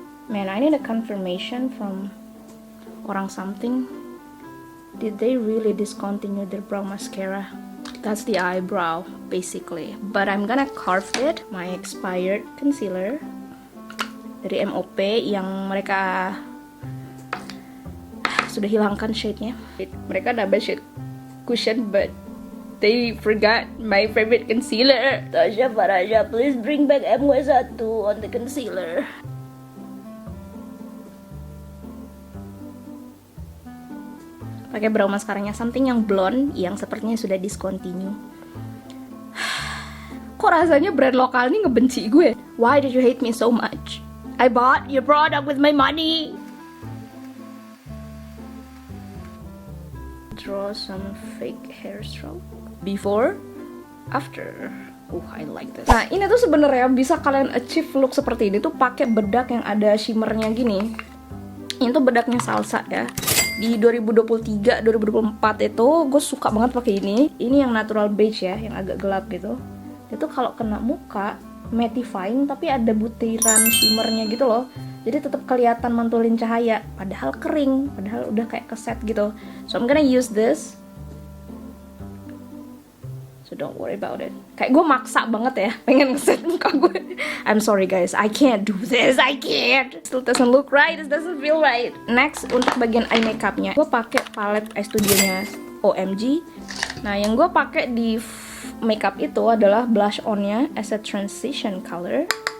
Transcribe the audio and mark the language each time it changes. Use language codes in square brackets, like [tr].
[en] Man, I need a confirmation from orang something. Did they really discontinue their brow mascara? That's the eyebrow basically, but I'm gonna carve it. My expired concealer [id] dari MOP yang mereka sudah hilangkan shade-nya. Mereka nambah shade cushion, [en] but they forgot my favorite concealer. Tasha Faraja, please bring back MW1 on the concealer. [id] Pakai brow mascaranya something yang blonde yang sepertinya sudah discontinue. Kok rasanya brand lokal ini ngebenci gue? [en] Why did you hate me so much? I bought your product with my money. Draw some fake hair stroke. Before, after. I like this. [id] Nah, ini tuh sebenarnya bisa kalian achieve look seperti ini tuh pakai bedak yang ada shimmernya gini. Ini tuh bedaknya Salsa ya. Di 2023, 2024 itu gue suka banget pakai ini. Ini yang natural beige ya, yang agak gelap gitu. Itu kalau kena muka mattifying tapi ada butiran shimmernya gitu loh. Jadi tetap kelihatan mantulin cahaya, padahal kering, padahal udah kayak keset gitu. [en] So I'm gonna use this. So don't worry about it. [id] Kayak gue maksa banget ya, pengen ngeset muka gue. [en] I'm sorry guys, I can't do this, I can't. Still doesn't look right, it doesn't feel right. [id] Next, untuk bagian eye makeupnya, gue pakai palette eye studionya OMG. Nah, yang gue pakai di makeup itu adalah blush onnya [en] as a transition color.